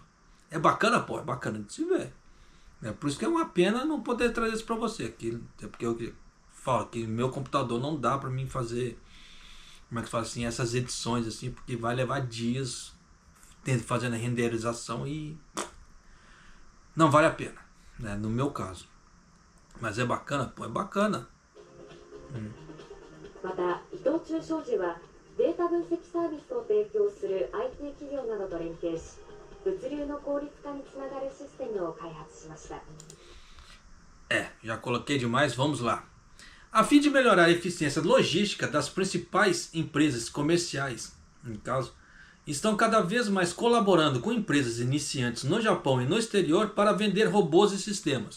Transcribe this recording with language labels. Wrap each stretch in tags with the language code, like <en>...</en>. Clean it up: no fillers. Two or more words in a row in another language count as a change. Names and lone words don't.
<pt>É bacana, pô, é bacana de se ver. Por isso que é uma pena não poder trazer isso para você aqui, até porque eu falo que meu computador não dá para mim fazer, como é que fala assim, essas edições assim, porque vai levar dias fazendo a renderização e não vale a pena, né, no meu caso. Mas é bacana, pô, é bacana.</pt> <ja>また伊藤忠商事はデータ分析サービスを提供する IT 企業などと連携し、物流の効率化につながるシステムを開発しました。</ja> <pt>Já coloquei demais, vamos lá. A fim de melhorar a eficiência logística das principais empresas comerciais, no caso, estão cada vez mais colaborando com empresas iniciantes no Japão e no exterior para vender robôs e sistemas.</pt>